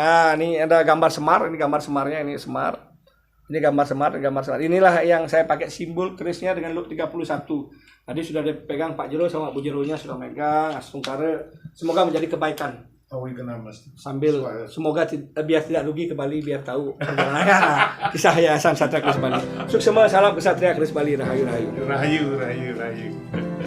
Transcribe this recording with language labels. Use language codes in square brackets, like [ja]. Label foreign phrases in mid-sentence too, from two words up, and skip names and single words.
[id] Ini ada gambar semar. Ini gambar semarnya. Ini semar. Ini gambar smart. Inilah yang saya pakai simbol kerisnya dengan lot 31. Tadi sudah dipegang Pak Jero sama Bu Jeronya sudah megang. Astungkara semoga menjadi kebaikan. Tahu itu nama Mas. Sambil semoga biar tidak rugi ke Bali, biar tahu perjalanan kisah Yayasan Satria Keris Bali. Sukses semua, salam Kesatria Keris Bali, rahayu. Rahayu.